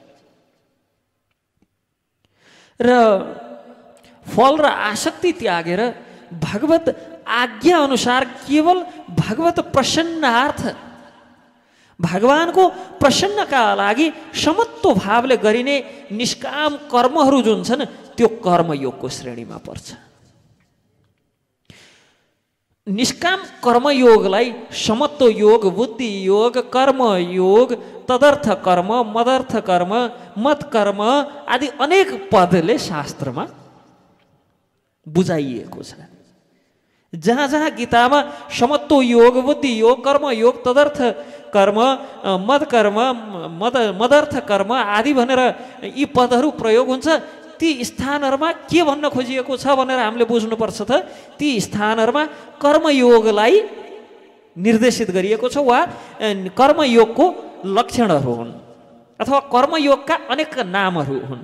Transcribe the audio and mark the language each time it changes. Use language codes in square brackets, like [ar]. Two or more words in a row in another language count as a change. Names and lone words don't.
[ne] र फल र आसक्ति त्यागेर भगवत आज्ञा अनुसार केवल भगवत प्रसन्नार्थ, भगवानको प्रसन्नका लागि समत्व भावले गरिने निष्काम कर्महरू जुन छन् त्यो कर्मयोगको श्रेणीमा पर्छ। निष्काम कर्मयोगलाई समत्व योग, बुद्धि योग, कर्म योग, तदर्थ कर्म, मदर्थ कर्म, मत कर्म आदि अनेक पदले शास्त्रमा बुझाइएको छ। जहाँ जहाँ गीतामा समत्व योग, बुद्धि योग, कर्म योग, तदर्थ कर्म, मद कर्म, मदर्थ कर्म आदि भनेर यी पदहरू प्रयोग हुन्छ। ती स्थानहरूमा के भन्न खोजिएको छ भनेर हामीले बुझ्नुपर्छ त ती स्थानहरूमा कर्मयोगलाई निर्देशित गरिएको छ वा कर्मयोगको लक्षणहरू हुन् अथवा कर्मयोगका अनेक नामहरू हुन्।